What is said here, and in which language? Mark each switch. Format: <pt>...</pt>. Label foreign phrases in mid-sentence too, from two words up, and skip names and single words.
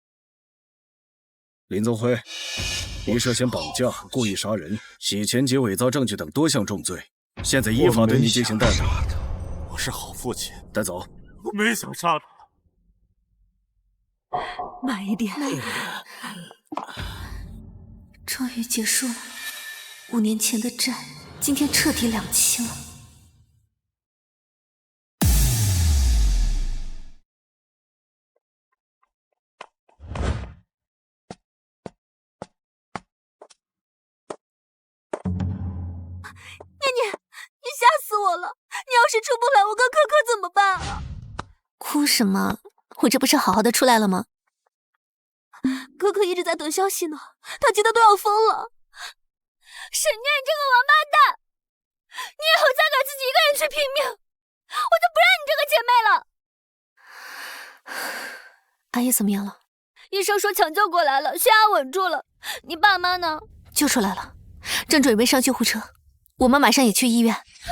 <zh>林宗輝，你涉嫌綁架、故意殺人、洗錢及偽造證據等多項重罪，現在依法對你進行逮捕。我是好父親，帶走。我沒想殺他。慢一點。終於結束了，5年前的債，今天徹底兩清了。念念，你嚇死我了！你要是出不來，我跟可可怎麼辦啊？哭什麼？我這不是好好的出來了嗎？可可一直在等消息呢，他急得都要瘋了。沈念這個王八蛋，你以後再敢自己一個人去拼命，我就不讓你這個姐妹了。阿姨怎麼樣了？醫生說搶救過來了，血壓穩住了。你爸媽呢？救出來了，正準備上救護車，我們馬上也去醫院。</zh>